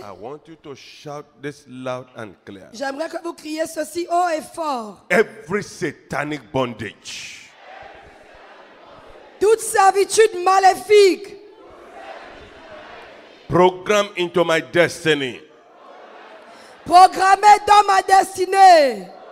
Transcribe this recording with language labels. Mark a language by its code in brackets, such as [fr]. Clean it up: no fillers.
[en] I want you to shout this loud and clear. [fr] j'aimerais que vous criez ceci haut et fort. [en] Every satanic bondage [fr] Toute servitude maléfique [en] programmed into my destiny [fr] programmée dans ma destinée